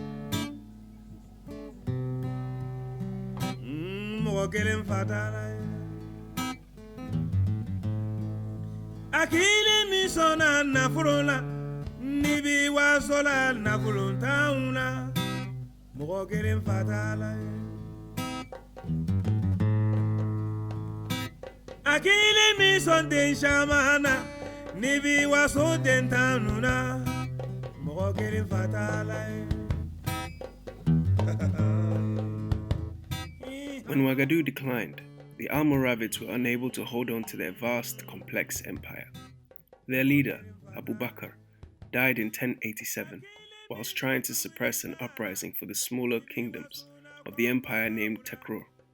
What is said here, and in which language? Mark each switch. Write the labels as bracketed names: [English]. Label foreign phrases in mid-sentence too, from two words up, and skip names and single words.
[Bambara] mɔgɔ kelen fa t'a la ye a k'ilen min sɔnna nafolo la ni bi waso la nafolo t'anw na mɔgɔ kelen fa t'a la ye a k'ilen min sɔn den caman na ni bi waso den t'anw na mɔgɔ kelen fa t'a la ye. [English] When Ouagadougou declined, the Almoravids were unable to hold on to their vast, complex empire. Their leader, Abu Bakr, died in 1087 whilst trying to suppress an uprising for the smaller kingdoms of the empire named Takrur.